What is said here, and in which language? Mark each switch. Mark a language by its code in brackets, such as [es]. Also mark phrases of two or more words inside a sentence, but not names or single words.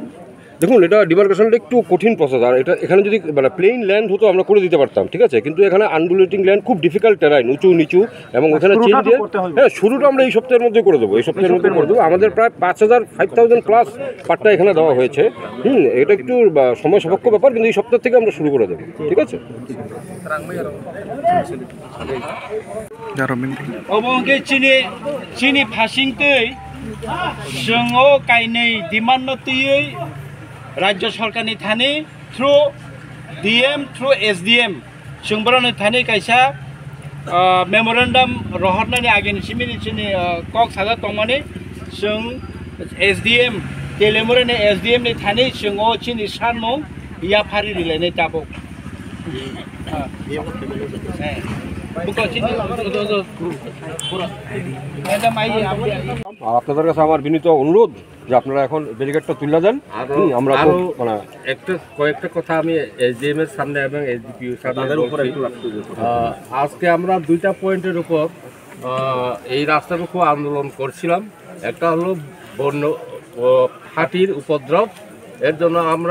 [bn] দেখুন এটা ডিমার্কেশনটা একটু কঠিন প্রসেস আর এটা এখানে যদি মানে [en] plain land [bn] হতো আমরা করে দিতে পারতাম ঠিক আছে কিন্তু এখানে [en] undulating land [bn] খুব [en] difficult terrain [bn] উঁচু নিচু এবং ওখানে চেঞ্জ দিয়ে হ্যাঁ শুরুটা আমরা এই সপ্তাহের মধ্যে করে দেবো আমাদের প্রায় 5,000 প্লাস পাট্টা এখানে দেওয়া হয়েছে এটা একটু সময় সাপেক্ষ ব্যাপার কিন্তু এই সপ্তাহ থেকে আমরা শুরু করে দেবো ঠিক আছে [trp] অবঙ্গে চিনি ফাসিংতৈ जोङो गायनै डिमान्ड नतयै राज्य सरकारनि थानि [en] through DM through SDM [trp] जोंबरानो थानि कायसा मेमोरेन्डाम रहरनायनि आगेनसिमिनि कक साजा तंमानि जों एसडीएम तेलेमुरनि एसडीएम नि थानि जोङो चिनि सानमुं या फारि रिलायनाय दाबो [bn] আপনাদের কাছে আমার বিনীত অনুরোধ যে আপনারা এখন ব্যারিকেডটা তুলে দেন আমরা মানে কয়েকটা কথা আমি এসডিএম এর সামনে এবং এসডিপিও সামনে উপরে আজকে আমরা দুইটা পয়েন্টের উপর এই রাস্তাটুকু আন্দোলন করছিলাম একটা হলো বন্য হাতির উপদ্রব এর জন্য আমরা